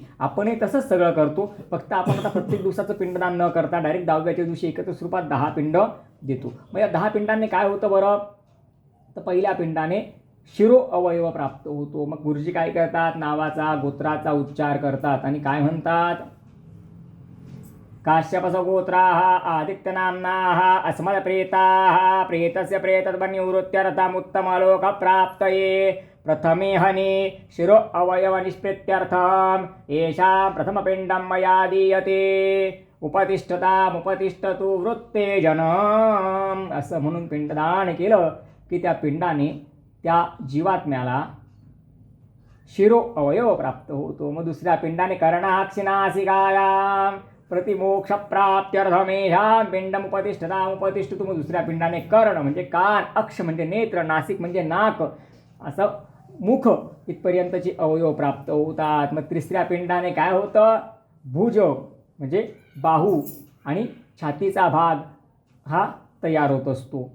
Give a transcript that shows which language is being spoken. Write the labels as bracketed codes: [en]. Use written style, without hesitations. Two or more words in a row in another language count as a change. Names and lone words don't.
[mr] आपणही तसंच सगळं करतो. फक्त आपण आता प्रत्येक दिवसाचं पिंडदान न करता डायरेक्ट 10व्याच्या दिवशी एकत्र स्वरूपात 10 पिंड देतो. मग या 10 पिंडांनी काय होतं बरं? तर पहिल्या पिंडाने शिरो अवयव प्राप्त होतो. मग गुरुजी काय करतात? नावाचा गोत्राचा उच्चार करतात आणि काय म्हणतात? [sa] काश्यपस गोत्राः आदित्यनाम्नाः अस्मत्प्रेताः प्रेतस्य प्रेतद्वनिवृत्त्यर्थमुत्तमलोकप्राप्तये प्रथमे हनि शिरो अवयव निष्प्रीत्यर्थम येषां प्रथमपिंडं मया दीयते उपतिष्ठतु वृत्ते जनम. [mr] असं म्हणून पिंडदान केलं की त्या पिंडाने त्या जीवात्म्याला शिरो अवयव प्राप्त होतो. मग दुसऱ्या पिंडाने [sa] कर्णाक्षिनासिकायां प्रतिमोक्षप्राप्त्यर्थमेषां पिंडम उपतिष्ठतु. [mr] मग दुसऱ्या पिंडाने कर्ण म्हणजे कान, अक्ष म्हणजे नेत्र, नासिक म्हणजे नाक, असं मुख इथपर्यंतची अवयव प्राप्त होतात. मग तिसऱ्या पिंडाने काय होतं? भुज म्हणजे बाहू आणि छातीचा भाग हा तयार होत असतो.